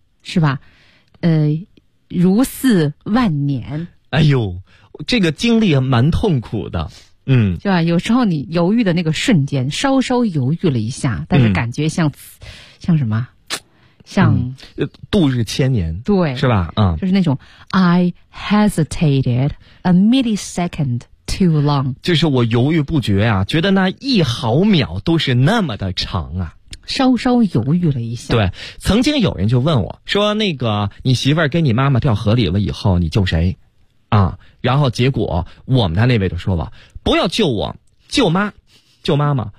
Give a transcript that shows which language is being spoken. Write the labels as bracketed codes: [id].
[zh] 是吧？如似万年。哎呦，这个经历蛮痛苦的。嗯，对吧？有时候你犹豫的那个瞬间，稍稍犹豫了一下，但是感觉像、嗯、像什么？像、嗯、度日千年，对，是吧？嗯，就是那种 [en] I hesitated a millisecond too long， [zh] 就是我犹豫不决啊，觉得那一毫秒都是那么的长啊，稍稍犹豫了一下。对，曾经有人就问我说，那个你媳妇儿跟你妈妈掉河里了以后你救谁啊？然后结果我们的那位就说了，不要救我，救妈，救妈妈。